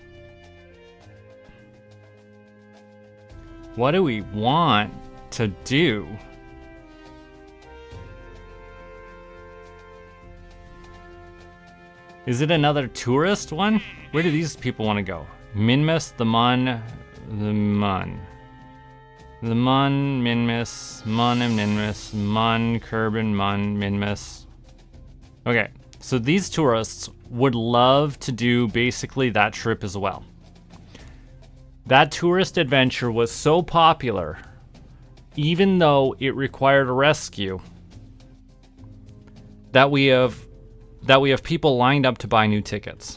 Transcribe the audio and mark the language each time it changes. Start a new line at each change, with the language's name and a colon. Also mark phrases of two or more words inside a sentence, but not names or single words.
English: What do we want to do? Is it another tourist one? Where do these people want to go? Minmus, the Mun, Minmus, Mun and Minmus, Mun, Kerbin, Mun, Minmus. Okay, so these tourists would love to do basically that trip as well. That tourist adventure was so popular, even though it required a rescue, that we have people lined up to buy new tickets.